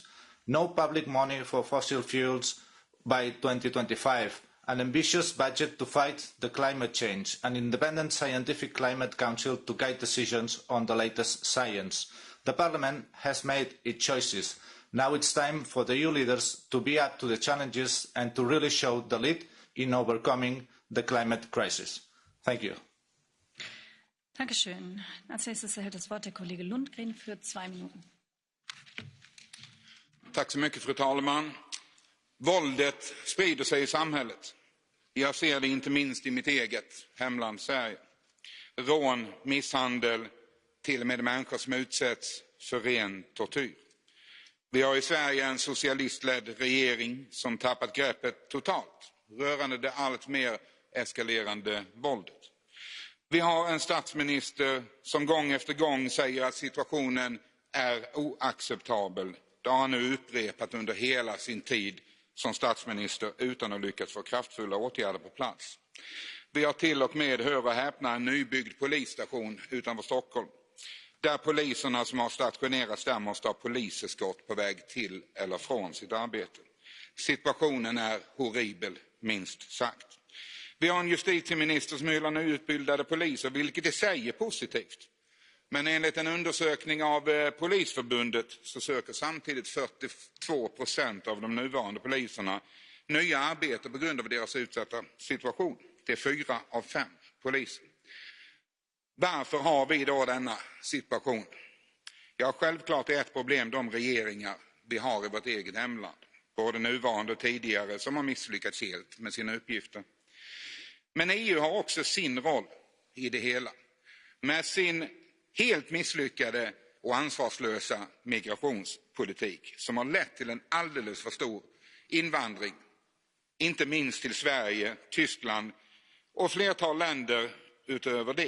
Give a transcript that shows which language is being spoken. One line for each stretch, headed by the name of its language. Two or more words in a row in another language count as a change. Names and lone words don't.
English: No public money for fossil fuels by 2025, an ambitious budget to fight the climate change, an independent scientific climate council to guide decisions on the latest science. The Parliament has made its choices. Now it's time for the EU leaders to be up to the challenges and to really show the lead in overcoming the climate crisis. Thank you.
German: Dankeschön. Als nächstes erhält das Wort der Kollege Lundgren für 2 Minuten.
Swedish: Tack så mycket, fru talman. Våldet sprider sig i samhället. Jag ser det inte minst i mitt eget hemland Sverige. Rån, misshandel, till och med människor som utsätts för ren tortyr. Vi har i Sverige en socialistledd regering som tappat greppet totalt rörande det allt mer eskalerande våldet. Vi har en statsminister som gång efter gång säger att situationen är oacceptabel. Det har han nu upprepat under hela sin tid som statsminister utan att lyckas få kraftfulla åtgärder på plats. Vi har till och med, hör och häpna, en nybyggd polisstation utanför Stockholm. Där poliserna som har stationerats där måste ha poliseskort på väg till eller från sitt arbete. Situationen är horribel, minst sagt. Vi har en justitieminister som hyllar nyutbildade poliser, vilket i sig är positivt. Men enligt en undersökning av Polisförbundet så söker samtidigt 42% av de nuvarande poliserna nya arbeten på grund av deras utsatta situation. Det är 4 av 5 poliser. Varför har vi då denna situation? Ja, självklart är ett problem de regeringar vi har i vårt eget hemland, både nuvarande och tidigare, som har misslyckats helt med sina uppgifter. Men EU har också sin roll i det hela. Med sin helt misslyckade och ansvarslösa migrationspolitik som har lett till en alldeles för stor invandring, inte minst till Sverige, Tyskland och flertal länder utöver det.